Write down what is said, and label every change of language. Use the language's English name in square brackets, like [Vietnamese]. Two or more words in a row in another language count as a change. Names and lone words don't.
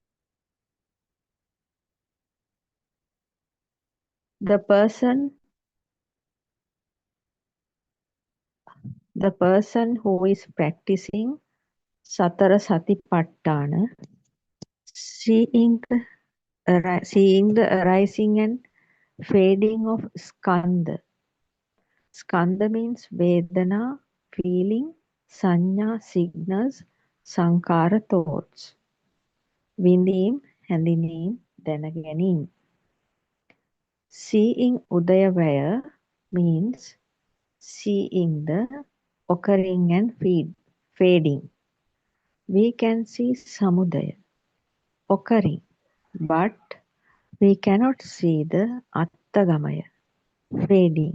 [English] The person who is practicing Satara Satipatthana, seeing the arising and fading of Skandha. Skandha means Vedana, feeling, Sanya, signals, Sankara, thoughts. [Sinhala] Vindīm, හැඳිනීම්, දැනගැනීම්. [English] Seeing Udayavaya, means seeing the occurring and fading. We can see samudaya occurring, but we cannot see the attagamaya fading.